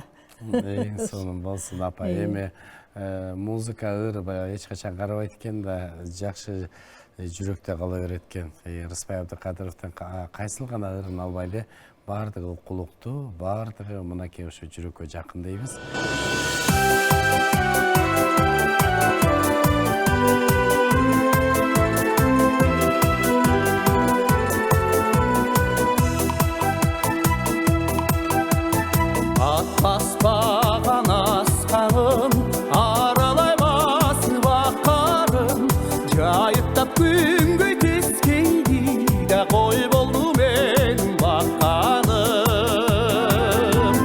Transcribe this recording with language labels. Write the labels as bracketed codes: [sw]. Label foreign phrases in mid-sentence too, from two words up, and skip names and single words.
[ky] Эң сонун болсун апа. Эми музыка ыр баягы эч качан карабайт экен да, жакшы жүрөктө кала берет экен. Рыспай Абдыкадыровдун кайсыл гана ырын албайлы, баардыгы укулуктуу, баардыгы мынакей ошо жүрөккө жакын дейбиз. [kk] Баспаған асқағым, аралай басып аққарым, жайықтап күнге тескейді де қой болды мен баққаным.